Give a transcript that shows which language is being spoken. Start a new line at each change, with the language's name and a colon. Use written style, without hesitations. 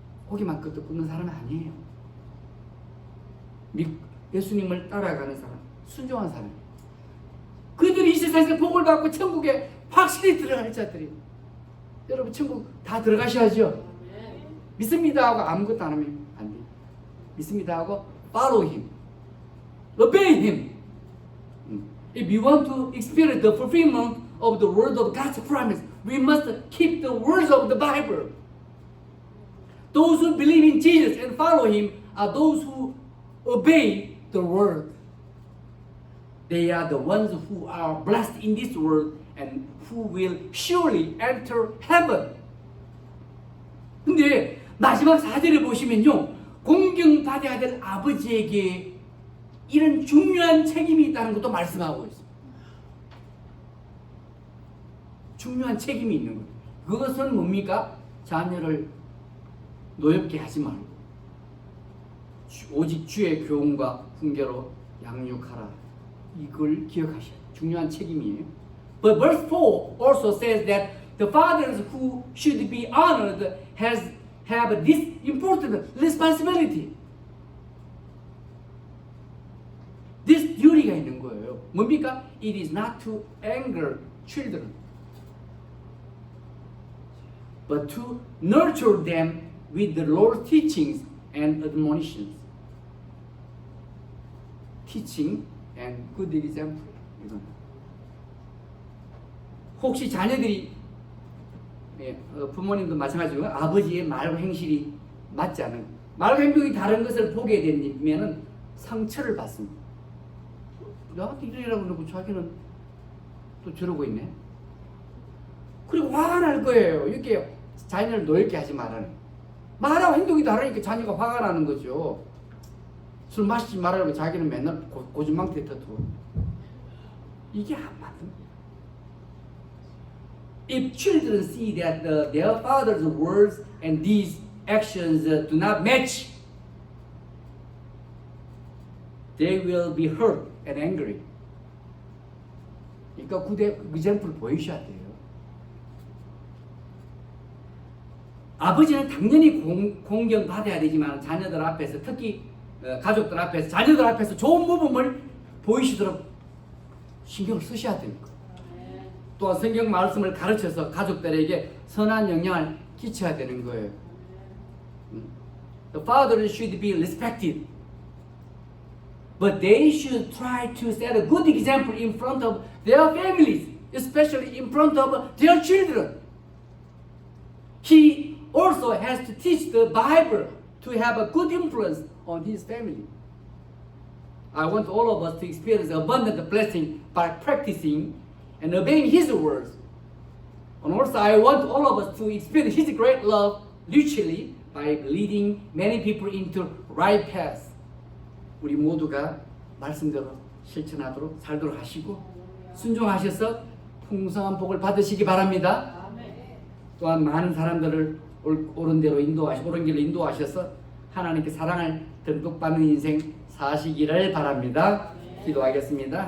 Korean: 고기만 끄덕 굽는 사람은 아니에요. 예수님을 따라가는 사람, 순종하는 사람. 그들이 이 세상에서 복을 받고 천국에 확실히 들어갈 자들이. 여러분 천국 다 들어가셔야죠. 믿습니다 하고 아무것도 안 하면 안 돼요. 믿습니다 하고
English: follow him, obey him. If we want to experience the fulfillment of the word of God's promise, we must keep the words of the Bible. Those who believe in Jesus and follow him are those who obey the word. They are the ones who are blessed in this world and who will surely enter heaven.
Korean: 근데 마지막 4절에 보시면요, 공경받아야 될 아버지에게 이런 중요한 책임이 있다는 것도 말씀하고 있습니다. 중요한 책임이 있는 거예요. 그것은 뭡니까? 자녀를 노엽게 하지 말고 오직 주의 교훈과 훈계로 양육하라. 이걸 기억하셔야 돼요. 중요한 책임이에요.
English: But verse 4 also says that the fathers who should be honored have this important responsibility. This duty
Korean: 가 있는 거예요. 뭡니까?
English: It is not to anger children, but to nurture them with the Lord's teachings and admonitions. Teaching and good example.
Korean: 혹시 자녀들이 부모님도 마찬가지고 아버지의 말과 행실이 맞지 않은 말과 행동이 다른 것을 보게 되면 상처를 받습니다. 나한테 이러라고 그러고 자기는 또 저러고 있네. 그리고 화가 날 거예요. 이렇게 자녀를 노엽게 하지 말라는. 말하고 행동이 다르니까 자녀가 화가 나는 거죠. 술 마시지 말라고 자기는 맨날 고집망태에 터뜨고. 이게 안 맞는.
English: If children see that their father's words and these actions do not match, they will be hurt and angry.
Korean: 그러니까 그 example 보이셔야 돼요. 아버지는 당연히 공경받아야 되지만 자녀들 앞에서 특히 가족들 앞에서 자녀들 앞에서 좋은 모범을 보이시도록 신경을 쓰셔야 됩니다. 또한 성경 말씀을 가르쳐서 가족들에게 선한 영향을 끼쳐야 되는 거예요.
English: The fathers should be respected, but they should try to set a good example in front of their families, especially in front of their children. He also has to teach the Bible to have a good influence on his family. I want all of us to experience abundant blessing by practicing and obeying his words. And also I want all of us to experience his great love literally by leading many people into right path.
Korean: 우리 모두가 말씀대로 실천하도록 살도록 하시고 순종하셔서 풍성한 복을 받으시기 바랍니다. 또한 많은 사람들을 옳은 대로 인도하시고 옳은 길로 인도하셔서 하나님께 사랑을 듬뿍 받는 인생 사시기를 바랍니다. 기도하겠습니다.